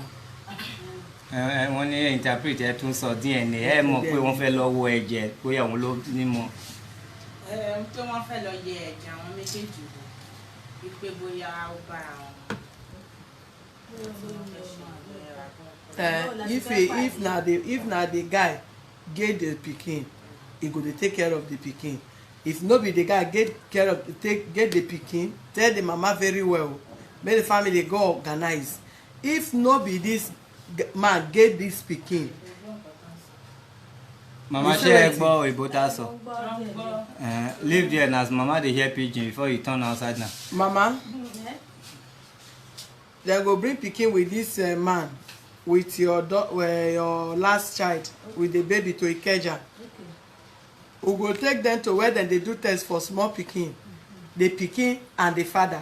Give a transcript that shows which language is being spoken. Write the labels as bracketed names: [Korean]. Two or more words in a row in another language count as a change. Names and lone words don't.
[Yoruba] Wọ́n ní interpret ẹ tún sọ DNA ẹ mọ̀ pé wọ́n fẹ́ lọ wo ẹ̀jẹ̀ bóyá òun ló ní mọ̀. Pé wọ́n fẹ́ lọ yẹ ẹ̀jẹ̀ àwọn méjèèjì wò wípé bóyá ó bára wọn. [Nigerian Pidgin] If na the guy get the pikin, he go dey take care of the pikin. If no be the guy get care of get the pikin, tell the mama very well, make the family go organize. If no be this man get this pikin. [Yoruba] Mama ṣe ẹ gbọ́ òyìnbó tá a sọ. [Nigerian Pidgin] Leave there na as mama dey hear pidgin before you turn outside now. Mama, dem go bring pikin with this man, with your last child, with the baby to Ikeja. We go take them to where dem dey do test for small pikin, the pikin and the father.